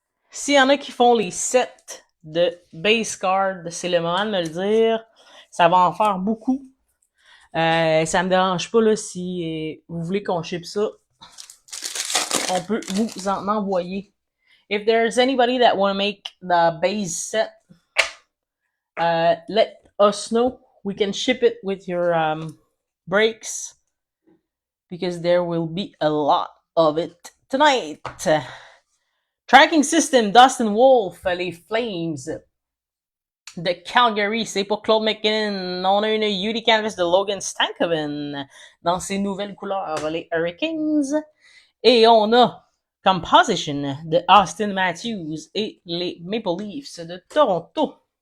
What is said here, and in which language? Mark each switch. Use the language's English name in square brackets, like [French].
[French] S'il y en a qui font les sets de base card, c'est le moment de me le dire. Ça va en faire beaucoup. Ça me dérange pas là si vous voulez qu'on ship ça. On peut vous en envoyer. [English] If there's anybody that want to make the base set, let us know. We can ship it with your breaks because there will be a lot of it tonight. [French] Tracking system, Dustin Wolf, les Flames de Calgary, c'est pour Claude McKinnon. On a une Udi Canvas de Logan Stankoven dans ses nouvelles couleurs, les Hurricanes. Et on a Composition de Austin Matthews et les Maple Leafs de Toronto.